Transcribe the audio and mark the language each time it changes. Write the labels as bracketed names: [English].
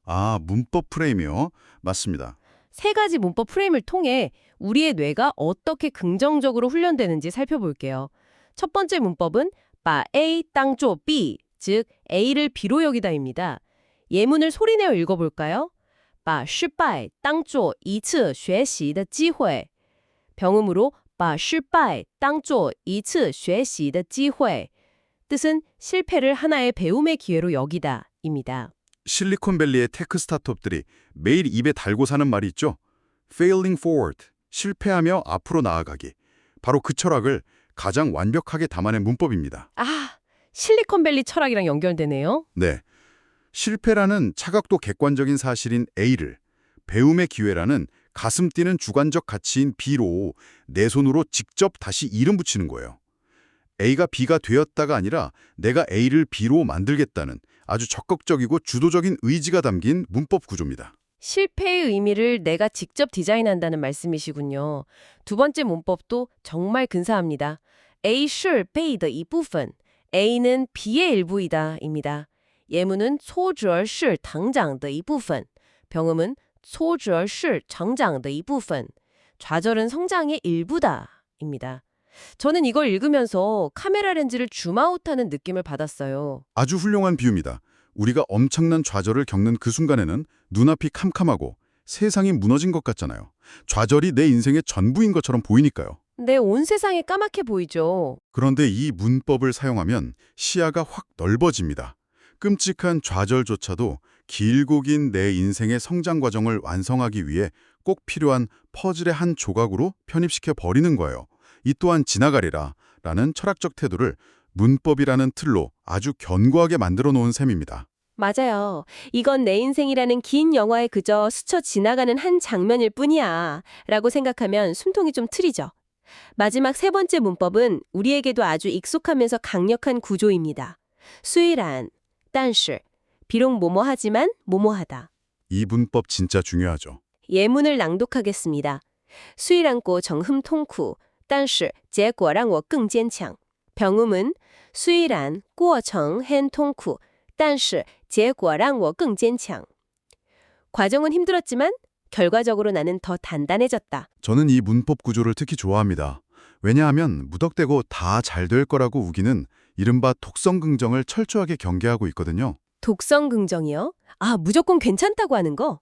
[Korean] 아, 문법 프레임이요? 맞습니다. 세 가지 문법 프레임을 통해 우리의 뇌가 어떻게 긍정적으로 훈련되는지 살펴볼게요. 첫 번째 문법은 [Chinese] 把 A 当作 B, [Korean] 즉 A를 B로 여기다입니다. 예문을 소리내어 읽어볼까요? [Chinese] 把失败当作一次学习的机会. [Korean] 병음으로 [Chinese] 把失败当作一次学习的机会. [Korean] 뜻은 실패를 하나의 배움의 기회로 여기다 입니다. 실리콘밸리의 테크 스타트업들이 매일 입에 달고 사는 말이 있죠. [English] Failing forward, [Korean] 실패하며 앞으로 나아가기. 바로 그 철학을 가장 완벽하게 담아낸 문법입니다. 아, 실리콘밸리 철학이랑 연결되네요. 네, 실패라는 차각도 객관적인 사실인 A를 배움의 기회라는 가슴 뛰는 주관적 가치인 B로 내 손으로 직접 다시 이름 붙이는 거예요. A가 B가 되었다가 아니라 내가 A를 B로 만들겠다는 아주 적극적이고 주도적인 의지가 담긴 문법 구조입니다. 실패의 의미를 내가 직접 디자인한다는 말씀이시군요. 두 번째 문법도 정말 근사합니다. [Chinese] A 是 被的一部分, [Korean] A는 B의 일부이다 입니다. 예문은 [Chinese] 挫折是成长的一部分, [Korean] 병음은 [Chinese] 挫折是成长的一部分, [Korean] 좌절은 성장의 일부다 입니다. 저는 이걸 읽으면서 카메라 렌즈를 줌아웃하는 느낌을 받았어요. 아주 훌륭한 비유입니다. 우리가 엄청난 좌절을 겪는 그 순간에는 눈앞이 캄캄하고 세상이 무너진 것 같잖아요. 좌절이 내 인생의 전부인 것처럼 보이니까요. 네, 온 세상이 까맣게 보이죠. 그런데 이 문법을 사용하면 시야가 확 넓어집니다. 끔찍한 좌절조차도 길고 긴 내 인생의 성장 과정을 완성하기 위해 꼭 필요한 퍼즐의 한 조각으로 편입시켜 버리는 거예요. 이 또한 지나가리라 라는 철학적 태도를 문법이라는 틀로 아주 견고하게 만들어 놓은 셈입니다. 맞아요. 이건 내 인생이라는 긴 영화에 그저 스쳐 지나가는 한 장면일 뿐이야 라고 생각하면 숨통이 좀 트이죠. 마지막 세 번째 문법은 우리에게도 아주 익숙하면서 강력한 구조입니다. 수이란, 但是, 비록 뭐뭐하지만 뭐뭐하다. 이 문법 진짜 중요하죠. 예문을 낭독하겠습니다. [Chinese] 虽然过程很痛苦但是结果让我更坚强. [Korean] 병음은 [Chinese] 虽然过程很痛苦但是结果让我更坚强. [Korean] 과정은 힘들었지만 결과적으로 나는 더 단단해졌다. 저는 이 문법 구조를 특히 좋아합니다. 왜냐하면 무턱대고 다 잘 될 거라고 우기는 이른바 독성 긍정을 철저하게 경계하고 있거든요. 독성 긍정이요? 아, 무조건 괜찮다고 하는 거?